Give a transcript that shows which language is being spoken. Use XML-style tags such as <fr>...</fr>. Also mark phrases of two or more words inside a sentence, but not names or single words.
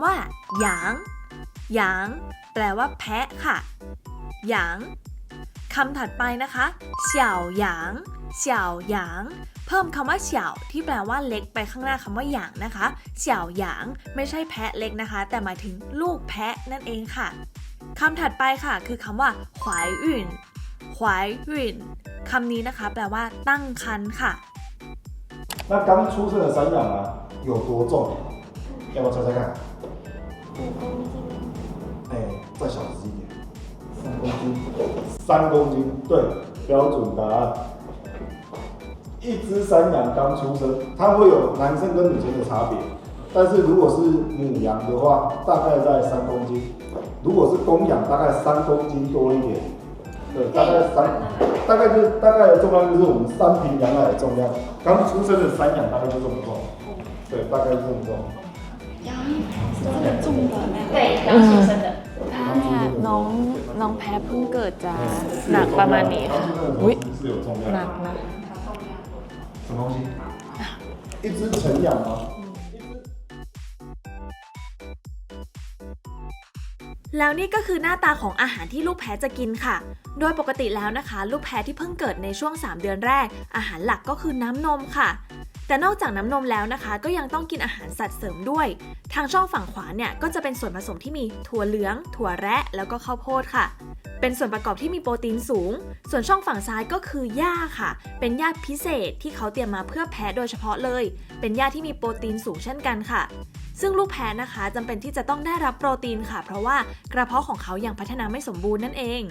<th>ว่าหยางหยางแปลว่าแพะค่ะหยางคำถัดไปนะคะเสี่ยวหยางเสี่ยวหยางเพิ่มคำว่าเสี่ยวที่แปลว่าเล็กไปข้างหน้าคำว่าหยางนะคะเสี่ยวหยางไม่ใช่แพะเล็กนะคะแต่หมายถึงลูกแพะนั่นเองค่ะคำถัดไปค่ะคือคำว่าหวายอุ่นหวายอุ่นคำนี้นะคะแปลว่าตั้งครรภ์ค่ะ</th> <zh>那刚出生的山羊啊，有多重？要不要猜猜看？5公斤。哎，再小只一点。3公斤。3公斤，对，标准答案。一只山羊刚出生，它会有男生跟女生的差别。但是如果是母羊的话，大概在3公斤；如果是公羊，大概3公斤多一点。对，大概的重量就是我们3瓶羊奶的重量。刚出生的山羊大概就这么重，对，大概就这么重。羊是很重的对刚出生的</zh> <th>ถ้าน้องแพะเพิ่งเกิดจะหนักประมาณนี้ค่ะอุ๊ยหนักนะ</th> <zh>什么东西？一只成羊吗？</zh> <th>แล้วนี่ก็คือหน้าตาของอาหารที่ลูกแพะจะกินค่ะโดยปกติแล้วนะคะลูกแพะที่เพิ่งเกิดในช่วง3เดือนแรกอาหารหลักก็คือน้ำนม ค่ะแต่นอกจากน้ำนมแล้วนะคะก็ยังต้องกินอาหารสัตว์เสริมด้วยทางช่องฝั่งขวาเนี่ยก็จะเป็นส่วนผสมที่มีถั่วเหลืองถั่วแระแล้วก็ข้าวโพดค่ะเป็นส่วนประกอบที่มีโปรตีนสูงส่วนช่องฝั่งซ้ายก็คือหญ้าค่ะเป็นหญ้าพิเศษที่เขาเตรียมมาเพื่อแพะโดยเฉพาะเลยเป็นหญ้าที่มีโปรตีนสูงเช่นกันค่ะซึ่งลูกแพะนะคะจำเป็นที่จะต้องได้รับโปรตีนค่ะเพราะว่ากระเพาะของเขายังพัฒนาไม่สมบูรณ์นั่นเอง</th>